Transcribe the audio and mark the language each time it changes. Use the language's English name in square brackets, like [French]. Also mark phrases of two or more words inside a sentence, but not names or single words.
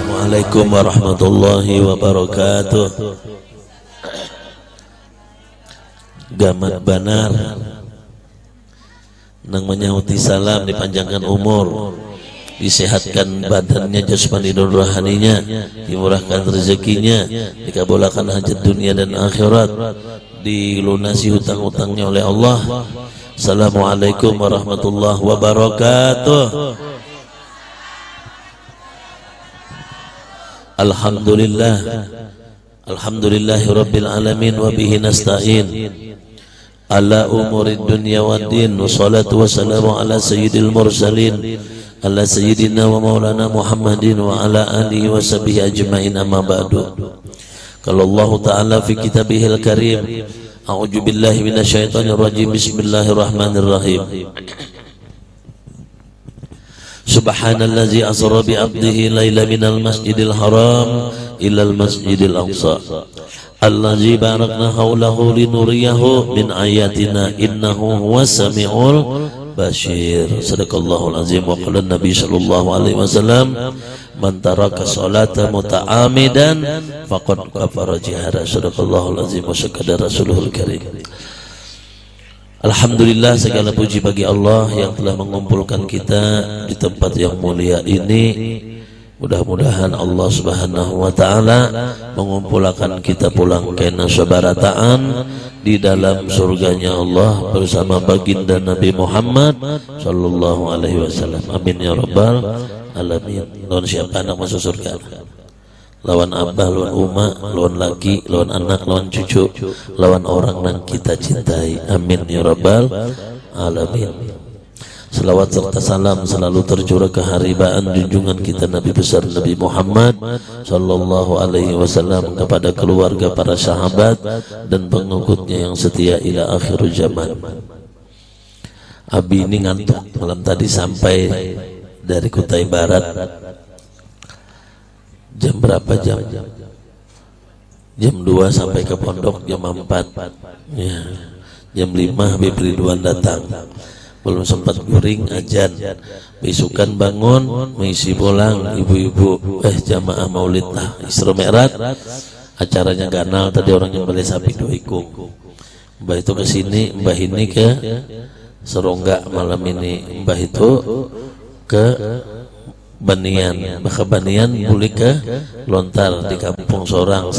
[Arabic] السلام عليكم ورحمة الله وبركاته. [Banjar] Gamat banar nang menyauti salam, [Indonesian] dipanjangkan umur, disehatkan badannya, jasmani dan rohaninya, dimurahkan rezekinya, dikabulkan hajat dunia dan akhirat, dilunasi hutang-hutangnya oleh Allah. [Arabic] السلام عليكم ورحمة الله وبركاته. الحمد لله، الحمد لله رب العالمين، وبه نستعين على أمور الدنيا والدين. والصلاة والسلام على سيد المرسلين، على سيدنا ومولانا محمد وعلى آله وصحبه أجمعين، أما بعد. قال الله تعالى في كتابه الكريم، أعوذ بالله من الشيطان الرجيم، بسم الله الرحمن الرحيم. سبحان الذي أسرى بعبده ليلا من المسجد الحرام إلى المسجد الأقصى الذي باركنا حوله لنريه من آياتنا إنه هو السميع البصير. صدق الله العظيم. وقال النبي صلى الله عليه وسلم، من ترك الصلاة متعمدا فقد كفر جهارا. صدق الله العظيم وصدق رسوله الكريم. [Indonesian] Alhamdulillah, segala puji bagi Allah yang telah mengumpulkan kita di tempat yang mulia ini. Mudah-mudahan Allah [Arabic] سبحانه وتعالى [Indonesian] mengumpulkan kita pulang ke nasabarataan di dalam surganya Allah bersama baginda Nabi Muhammad [Arabic] صلى الله عليه وسلم. آمين يا رب العالمين. [Banjar] Lawan siapa anak masuk surga? Lawan abah, lawan umma, lawan laki, lawan anak, lawan cucu, lawan orang yang kita cintai. [Arabic] آمين يا رب العالمين. [Indonesian] Selawat serta salam selalu tercurah keharibaan junjungan kita Nabi besar Nabi Muhammad [Arabic] صلى الله عليه وسلم [Indonesian] kepada keluarga, para sahabat dan pengikutnya yang setia [Arabic] إلى آخر الزمان. [Banjar] Abi ini ngantuk malam tadi sampai dari Kutai Barat. [Indonesian] Jam berapa jam? Jam 2 sampai ke pondok jam 4 ya. [Banjar] Jam 5 Habib Ridwan datang, belum sempat guring ajan. Besukan bangun mengisi pulang ibu-ibu jamaah maulid lah Isra Mi'raj. Acaranya ganal tadi, orang yang beli sapi 2 ikung. Mbah itu ke sini, mbah ini ke Serongga malam ini, mbah itu ke Banian, bahkan Banian boleh ke Lontar di Kampung Sorang.